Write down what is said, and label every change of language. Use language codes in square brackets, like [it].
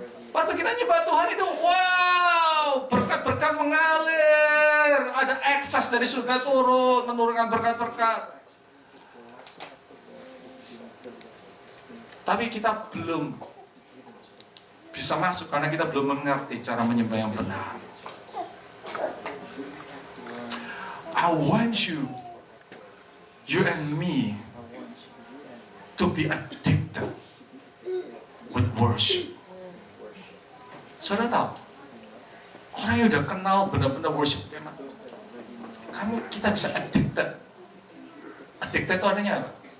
[id] Waktu kita nyembah Tuhan itu, wow, berkat-berkat mengalir, ada ekses dari surga turun, menurunkan berkat-berkat. Tapi kita belum bisa masuk karena kita belum mengerti cara menyembah yang benar. [en] I want you and me, to be addicted with worship. [id] Saudara tahu, orang yang udah kenal benar-benar worship, kita bisa addicted. Addicted itu artinya apa?